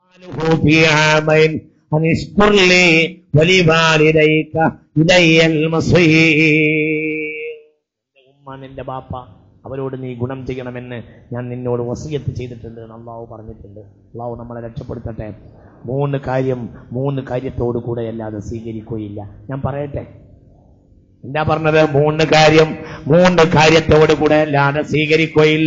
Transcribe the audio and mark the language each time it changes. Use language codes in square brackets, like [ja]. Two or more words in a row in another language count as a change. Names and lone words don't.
[ar] في عامين أن اشكر لي ولوالديك إلي المصير. [ml] ഉമ്മ നിന്റെ ബാപ്പ അവരോട് നീ ഗുണം ചെയ്യണമെന്ന് ഞാൻ നിന്നോട് വസിയത്ത് ചെയ്തിട്ടുണ്ട് എന്ന് അള്ളാഹു പറഞ്ഞിട്ടുണ്ട്. അള്ളാഹു നമ്മളെ രക്ഷപ്പെടുത്തട്ടെ. മൂന്ന് കാര്യത്തോടു കൂടെ അല്ലാതെ സ്വീകരിക്കുകയില്ല. ഞാൻ പറയട്ടെ, എന്താ പറഞ്ഞത്? മൂന്ന് കാര്യത്തോടു കൂടെ അല്ലാതെ സ്വീകരിക്കുകയില്ല.